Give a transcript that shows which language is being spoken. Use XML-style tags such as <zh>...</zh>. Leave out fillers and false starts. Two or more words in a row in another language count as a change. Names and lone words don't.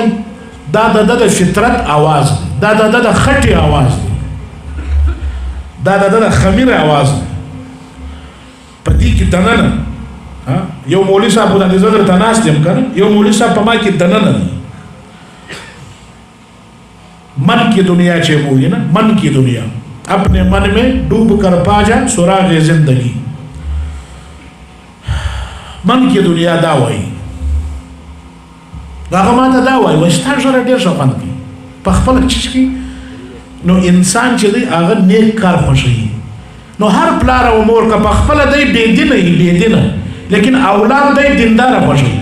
<ps>دا د د فطرت آواز دی، دا د د خټې آواز دی، دا د د خمیر آواز دی. په دې کې دننه یو مولوي صاحب د دې زړه تناست یم کنه، یو مولوي صاحب په ما کې دننه دی.</ps> <ur>من کی دنیا</ur> <ps>چې بولی نا،</ps> <ur>من کی دنیا اپنے من میں ڈوب کر پا جا سراغ زندگی. من کی دنیا</ur> <ps>دا وایي، هغه ماته دا وایي وایي ستا ژبه ډېر ښه خوند کوي په خپله چیز کې. نو انسان چې دی هغه نیک کار خوښوي. نو هر پلار او مور که په خپله دی بېدینه وي، بېدینه، لیکن اولاد دی دینداره خوښوي.</ps>